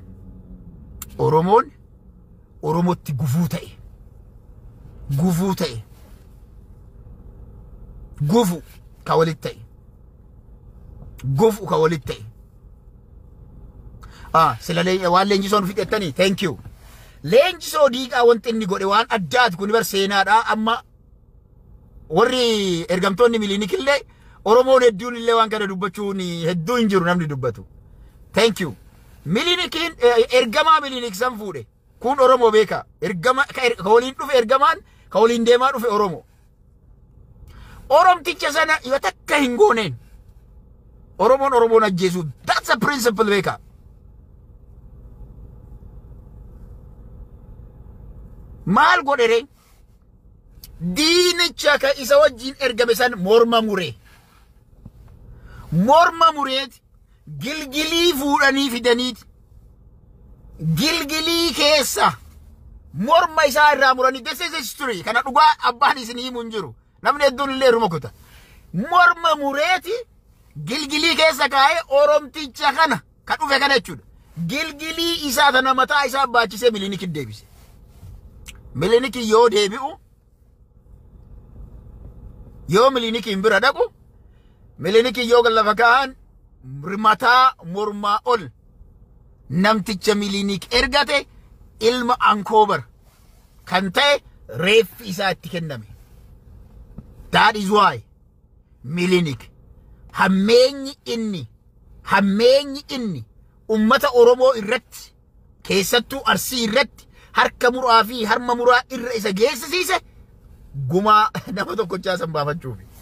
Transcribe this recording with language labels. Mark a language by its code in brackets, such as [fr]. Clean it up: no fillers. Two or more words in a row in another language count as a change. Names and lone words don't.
[om] Oromoon Oromootti gufuu ta'e. Gufu ka walitti ta'e. Sila waan leenjisoon fixettanii [en] thank you. [om] Leenjisoo diiqaa wanti inni godhe waan addaati kun bar seenaadha amma warri ergamtoonni miliinikillee Oromoon hedduun illee waan kana dubbachuun hedduu hin jiru namni dubbatu. [en] Thank you. [om] Miliinikiin ergamaa miliinik san fuudhe. Kun Oromoo beeka. Ergama ka waliin dhufe ergamaan ka waliin deemaa dhufe Oromoo. Oromticha sana yoo takka hin gooneen. Oromoon ajjeesu. [en] That's a principle beeka. [om] Maal godhere? Diinicha ka isa wajjin ergame san morma muree. Morma mureeti gilgilii fuudhanii fidaniiti. Gilgilii keessa morma isaa irraa muranii. [en] This is history. [om] Kana dhugaa abbaan isin himu hin jiru. Namni hedduun illee ruma kuta. Morma mureeti gilgilii keessa kaa'ee Oromticha kana ka dhufe kana jechuudha. Gilgilii isaa tana mataa isaa baachisee miliiniki deebise. Miliiniki yoo deebi'u yoo miliiniki hin bira dhaqu miliiniki yoo lafa kaa'an mataa mormaa ol namticha miliinik ergate ilma Ankoobar kan ta'e reeffi isaa itti kenname. [en] That is why [om] miliinik hammeenyi inni ummata Oromoo irratti keessattuu Arsii irratti harka muraa fi harma muraa irra isa geessisiise gumaa nama tokkochaa san baafachuufi.